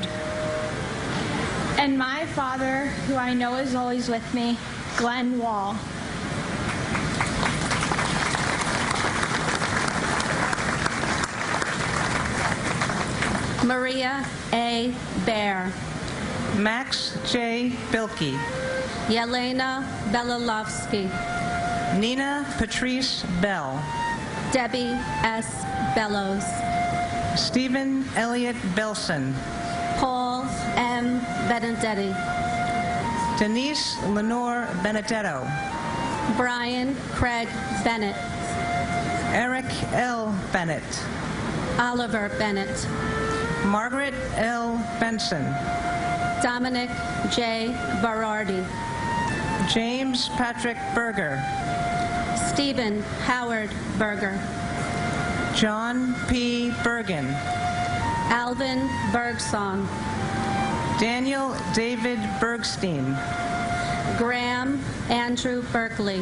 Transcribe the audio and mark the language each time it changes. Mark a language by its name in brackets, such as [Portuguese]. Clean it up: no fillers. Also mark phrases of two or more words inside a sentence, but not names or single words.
[English] And my father, who I know is always with me, Glenn Wall. Maria A. Bear. Max J. Bilkey. Yelena Belalovsky. Nina Patrice Bell. Debbie S. Bellows. Stephen Elliott Belson. Paul M. Benedetti. Denise Lenore Benedetto. Brian Craig Bennett. Eric L. Bennett. Oliver Bennett. Margaret L. Benson. Dominic J. Berardi. James Patrick Berger. Stephen Howard Berger. John P. Bergen. Alvin Bergsong. Daniel David Bergstein. Graham Andrew Berkeley.